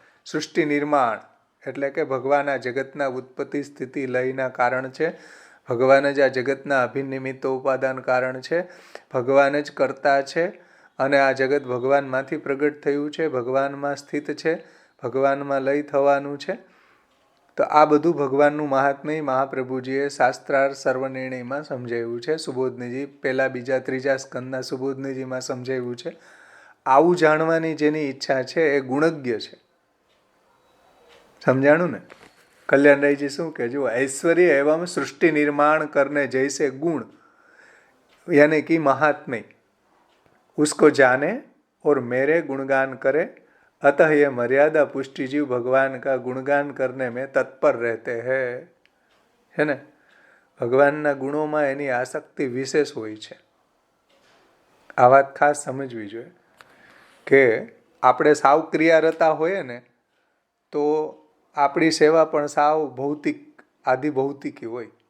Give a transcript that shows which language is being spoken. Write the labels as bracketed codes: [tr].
[gu] સૃષ્ટિ નિર્માણ એટલે કે ભગવાન આ જગતના ઉત્પત્તિ સ્થિતિ લયના કારણ છે, ભગવાન જ આ જગતના અભિનિમિત્ત ઉપાદાન કારણ છે, ભગવાન જ કર્તા છે અને આ જગત ભગવાનમાંથી પ્રગટ થયું છે, ભગવાનમાં સ્થિત છે, ભગવાનમાં લય થવાનું છે. તો આ બધું ભગવાનનું મહાત્મ્ય મહાપ્રભુજીએ શાસ્ત્રાર્થ સર્વનિર્ણયમાં સમજાવ્યું છે. સુબોધનીજી 1, 2, 3 સ્કંદના સુબોધનીજીમાં સમજાવ્યું છે. આવું જાણવાની જેની ઈચ્છા છે એ ગુણज्ञ છે. સમજાણું ને? કલ્યાણરાયજી શું કહે? [hi] જો ऐश्वर्य एवं सृष्टि निर्माण करने जैसे गुण यानी कि महात्म्य उसको जाने और मेरे गुणगान करे, अतः ये मर्यादा पुष्टि जीव भगवान का गुणगान करने में तत्पर रहते हैं. है ने? [gu] ભગવાનના ગુણોમાં એની આસક્તિ વિશેષ હોય છે. આ વાત ખાસ સમજવી જોઈએ કે આપણે સાવ ક્રિયારતા હોઈએ ને તો આપણી સેવા પણ સાવ ભૌતિક, આદિ ભૌતિકી હોય.